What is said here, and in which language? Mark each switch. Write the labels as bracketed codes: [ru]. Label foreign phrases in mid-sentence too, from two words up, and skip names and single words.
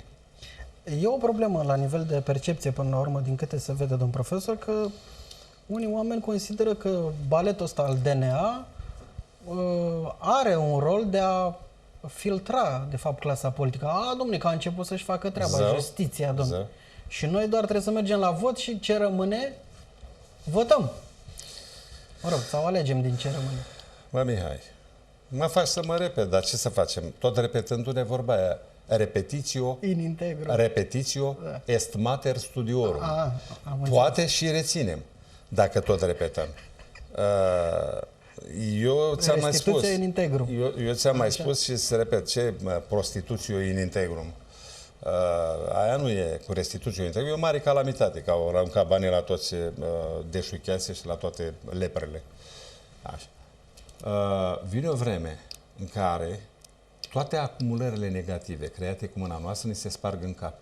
[ro] E o problemă la nivel de percepție până la urmă, din câte se vede, domn profesor, că unii oameni consideră că baletul ăsta al DNA are un rol de a filtra, de fapt, clasa politică. Dom'le, că a început să-și facă treaba, justiția, dom'le. Și noi doar trebuie să mergem la vot și ce rămâne, votăm. Mă rog, sau alegem din ce rămâne. Mă, Mihai, mă faci să mă repet, dar ce să facem? Tot repetându-ne vorba aia. [la] Repetitio in integro. Repetitio est mater studiorum. [ro] Poate și reținem, dacă tot repetăm. Eu ți-am mai spus. [la] In integrum. [ro] Eu ți-am mai spus și să repet, ce [la] prostitutio in integrum? [ro] Aia nu e cu restituție integru, e o mare calamitate, că au aruncat banii la toți deșucheații și la toate leprele. Așa. Vine o vreme în care toate acumulările negative create cu mâna noastră ni se sparg în cap.